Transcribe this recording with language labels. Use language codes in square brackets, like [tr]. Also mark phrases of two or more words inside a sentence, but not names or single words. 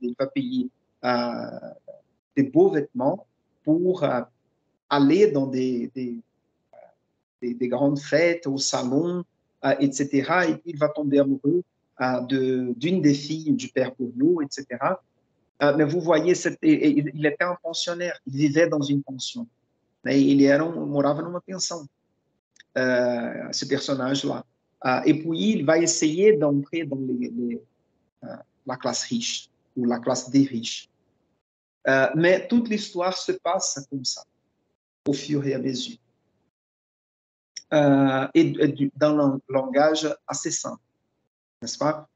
[fr] Il va payer des beaux vêtements pour aller dans des grandes fêtes, au salon, etc. Et il va tomber amoureux d'une des filles du père Goriot, etc. Mais vous voyez, il était un pensionnaire, il vivait dans une pension. [pt] Ele morava numa pensão, [fr] ce personnage-là. Et puis, il va essayer d'entrer dans la classe riche, ou la classe des riches. Mais toute l'histoire se passe comme ça, au fur et à mesure. Et dans un langage assez simple, n'est-ce pas?